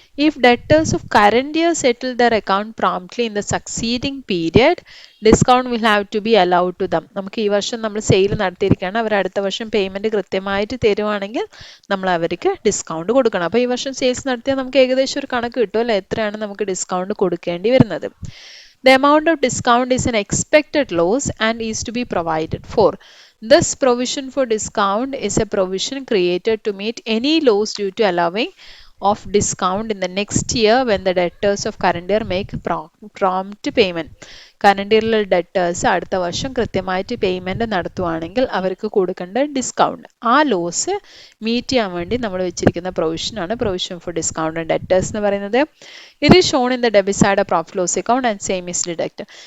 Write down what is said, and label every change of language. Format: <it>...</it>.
<en>If debtors of current year settle their account promptly in the succeeding period discount will have to be allowed to them.</en> <ml>നമുക്ക് ഈ വർഷം നമ്മൾ sale നടത്തിയിരിക്കുകയാണ്, അവർ അടുത്ത വർഷം payment കൃത്യമായിട്ട് തരുവാണെങ്കിൽ നമ്മൾ അവർക്ക് ഡിസ്കൗണ്ട് കൊടുക്കണം. അപ്പോൾ ഈ വർഷം സെയിൽസ് നടത്തിയാൽ നമുക്ക് ഏകദേശം ഒരു കണക്ക് കിട്ടും അല്ലേ, എത്രയാണ് നമുക്ക് ഡിസ്കൗണ്ട് കൊടുക്കേണ്ടി വരുന്നത്.</ml> <en>The amount of discount is an expected loss and is to be provided for. Thus, provision for discount is a provision created to meet any loss due to allowing of discount in the next year when the debtors of current year make prompt payment.</en> <ml>Current ഇയറിലെ debtors അടുത്ത വർഷം കൃത്യമായിട്ട് payment നടത്തുവാണെങ്കിൽ അവർക്ക് കൊടുക്കേണ്ട discount, ആ loss meet ചെയ്യാൻ വേണ്ടി നമ്മൾ വെച്ചിരിക്കുന്ന പ്രൊവിഷനാണ് provision for discount and debtors എന്ന് പറയുന്നത്.</ml> <en>ഇത് is shown in the debit side of profit loss account and same is deduct.</en>